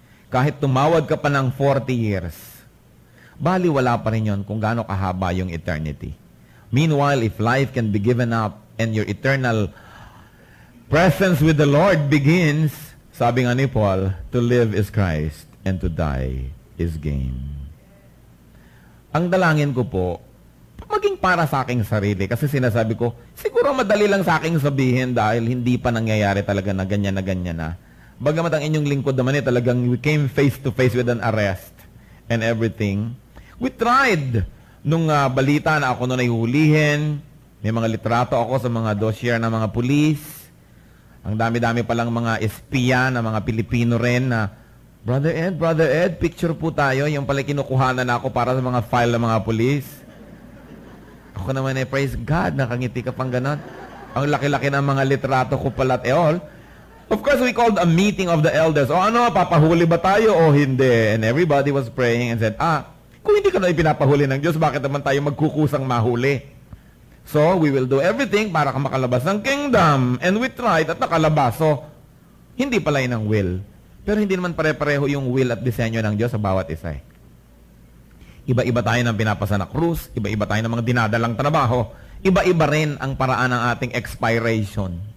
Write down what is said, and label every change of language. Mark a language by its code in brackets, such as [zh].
[tl] Kahit tumawad ka pa ng 40 years, bali wala pa rin yun kung gaano kahaba yung eternity. [en] Meanwhile, if life can be given up and your eternal Presence with the Lord begins, [tl] sabi nga ni [en] Paul, to live is Christ and to die is gain. [tl] Ang dalangin ko po, maging para sa aking sarili. Kasi sinasabi ko, siguro madali lang sa aking sabihin dahil hindi pa nangyayari talaga na ganyan na. Bagamat ang inyong lingkod naman talagang [en] we came face to face with an arrest and everything. We tried [tl] nung balita na ako noon ay hulihin. May mga litrato ako sa mga dossier ng mga pulis. Ang dami-dami palang mga espiya na mga Pilipino rin na, Brother Ed, picture po tayo. Yung pala kinukuhanan na ako para sa mga file ng mga pulis. Ako naman [en] praise God, [tl] nakangiti ka pang ganon. Ang laki-laki ng mga litrato ko pala [en] at all. Of course, we called a meeting of the elders. [tl] O ano, papahuli ba tayo o hindi? [en] And everybody was praying and said, [tl] kung hindi ka na ipinapahuli ng Diyos, bakit naman tayo magkukusang mahuli? [en] So, we will do everything [tl] para makalabas ng [en] kingdom. And we tried [tl] at nakalabas. So, hindi pala yun ang will. Pero hindi naman pare-pareho yung will at disenyo ng Diyos sa bawat isa. Iba-iba tayo ng pinapasa na krus, iba-iba tayo ng mga dinadalang trabaho, iba-iba rin ang paraan ng ating expiration.